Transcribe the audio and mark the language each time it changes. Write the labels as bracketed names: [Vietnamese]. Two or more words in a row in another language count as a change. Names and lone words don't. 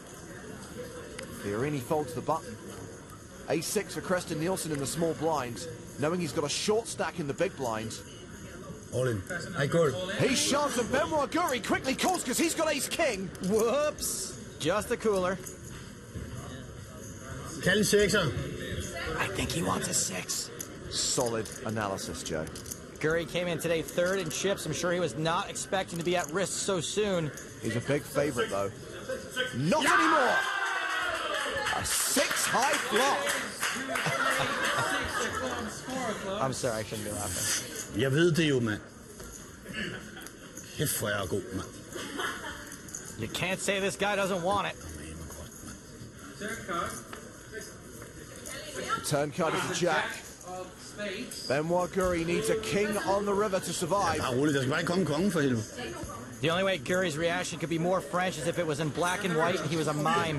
[English] Fiorini folds the button. A6 for Creston Nielsen in the small blinds, knowing he's got a short stack in the big blinds. All in. I call. He shoves and Benoit Guri quickly calls because he's got ace-king. Whoops. Just a cooler. [Danish] Kald 6'er. [English] I think he wants a 6. Solid analysis, Joe. Guri came in today 3rd in chips. I'm sure he was not expecting to be at risk so soon. He's a big favourite, though. Not anymore! A 6 high flop. I'm sorry, I shouldn't be laughing. [Danish] Jeg ved det jo, mand. Kæft, hvor jeg er god, mand. [English] You can't say this guy doesn't want it. The turn card is a jack. Benoit Guri needs a king on the river to survive. The only way Guri's reaction could be more French is if it was in black and white and he was a mime.